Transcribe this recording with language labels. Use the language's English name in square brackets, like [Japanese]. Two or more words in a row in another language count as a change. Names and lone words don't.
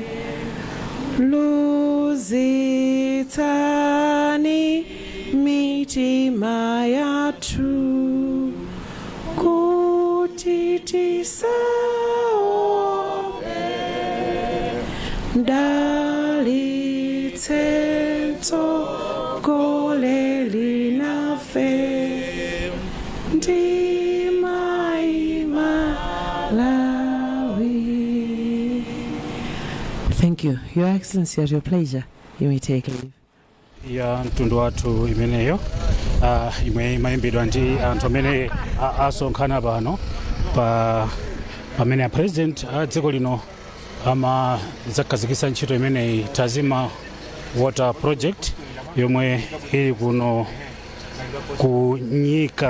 [Nyanja] luzitsani mitima yathu kuti tisaope mdalitse mtsogoleri nafe ndima Malawi. [English] Thank you. Your Excellency, at your pleasure, you may take leave. [Nyanja] Ya mtundu wathu imeneyo imwe imayimbidwa ndi anthu amene asonkhana pano pamene president a dziko lino amakhazikitsa ntchito imeneyi Tazima Water Project yomwe ili kuno ku Nyika.